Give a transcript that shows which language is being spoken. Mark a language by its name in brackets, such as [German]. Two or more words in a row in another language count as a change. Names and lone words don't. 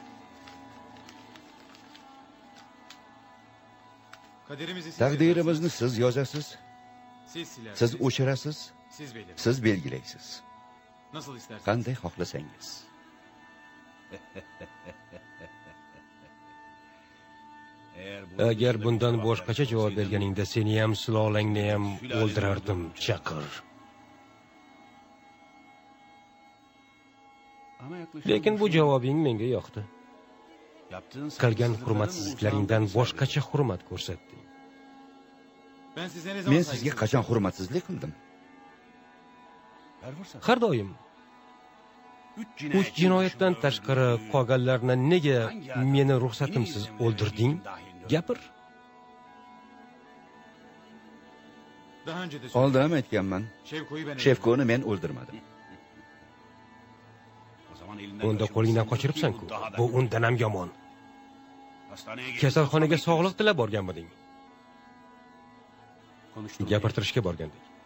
[Uzbek] Taqdirimizni siz yozasiz, [Turkish] Siz silersiniz. [Uzbek] siz o'chirasiz, [Turkish] Siz belirleyin. [Uzbek] siz belgilaysiz. [Turkish] Nasıl isterseniz. [Uzbek] Qanday xohlasangiz. Agar bundan boshqacha javob berganingda seni ham, sulolangni ham o'ldirardim, Chaqir. Lekin bu javobing menga yoqdi. Qilgan hurmatsizliklaringdan boshqacha hurmat ko'rsatding. [Turkish] Ben size ne zaman [Uzbek] Men sizga qachon hurmatsizlik qildim? Har doim 3 jinoyatdan tashqari qolganlarni nega meni ruxsatimsiz o'ldirding? Gapir. [Turkish] Daha önce de [Uzbek] Oldin ham aytganman. [Turkish] Şevko'yu ben [Uzbek] Shevkoni men o'ldirmadim. Unda qo'lingdan qochiribsan-ku. Bu undan ham yomon. Kasalxonaga sog'liq tilab borganmiding? Gapirtirishga borgandik.